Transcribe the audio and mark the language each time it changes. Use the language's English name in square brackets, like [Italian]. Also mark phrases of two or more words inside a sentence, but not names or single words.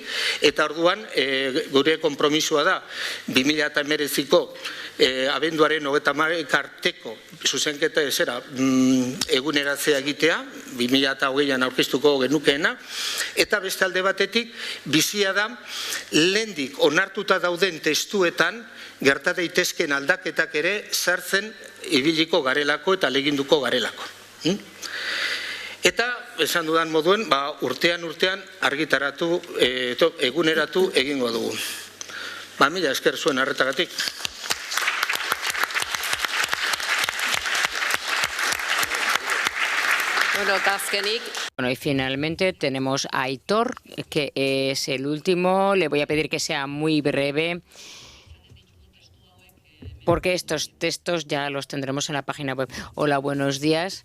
[Basque] eta orduan gure konpromisoa da 2019ko abenduaren 30 arteko zuzenketa eguneratzea egitea, 2020an aurkeztuko genukeena, eta beste alde batetik bizia da lehendik onartuta dauden testuetan gerta daitezken aldaketak ere sartzen ibiliko garelako eta leginduko garelako. Eta, esan dudan moduen, urtean argitaratu, eguneratu egingo dugu. Mila esker zuen arretagatik. Bueno, [Spanish] y finalmente tenemos a Aitor, que es el último. Le voy a pedir que sea muy breve, porque estos textos ya los tendremos en la página web. Hola, buenos días.